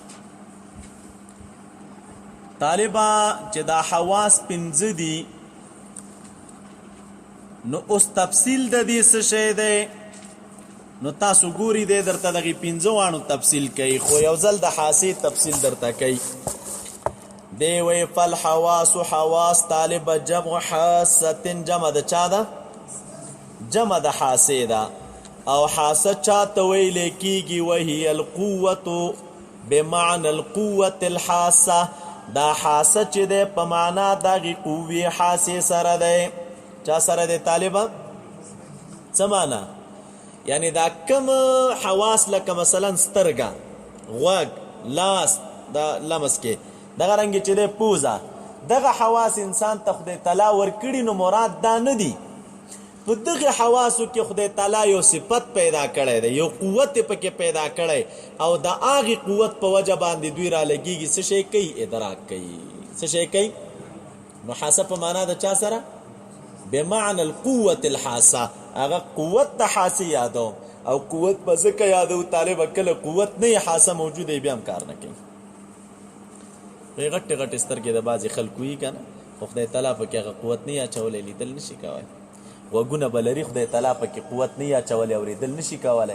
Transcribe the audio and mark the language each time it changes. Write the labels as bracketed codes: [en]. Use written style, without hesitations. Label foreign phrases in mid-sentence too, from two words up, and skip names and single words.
[ps] طالبه چې دا حواس پنځه دي نو اوس تفصیل د دې څه شی دی نو تاسو ګوري دی درته دغه پنځه وانو تفصیل کوي، خو یو ځل د حاسې تفصیل درته کوي. دی وی [ar] فالحواس حواس [ps] طالب جمع حاسه، جمع د چا ده؟ جمع د حاسې ده. او حاسه چاته ویل کیږي؟ [ar] وهي القوه بمعنى القوه الحاسه. [ps] دا حاسه چې ده په معنا دغه قوي حاسې سره ده. چا سره ده طالبه؟ څه معنا؟ یعنی دا کم حواس لکه مثلا سترګه، غوږ، لاس، دا لمس کې دغه رنګ چې ده پوزه، دغه حواس انسان ته خدای تعالی ورکړي نو مراد دا نه دي. په دغه حواسو کې خدای تعالی یو صفت پیدا کړی دی، یو قوت پکې پیدا کړی او د هغې قوت په وجه باندې دوی را لګېږي څه شی کوي؟ ادراک کوي. څه شی کوي؟ نو حاسه په معنا د چا سره؟ [ar] بمعنى القوة الحاسه. [ps] هغه قوت د حاسه یادو او قوت په ځکه یادو طالبه کله قوت نه حاسه موجوده بیا هم کار نه کوي. غټ غټ سترګې د بعضې خلکو یي که نه، خو خدای تعالی پکې هغه قوت نه اچولی، لیدل نشي کولی. غوږونه به لري خدای تعالی پکې قوت نه اچولی، اورېدل نشي کولی.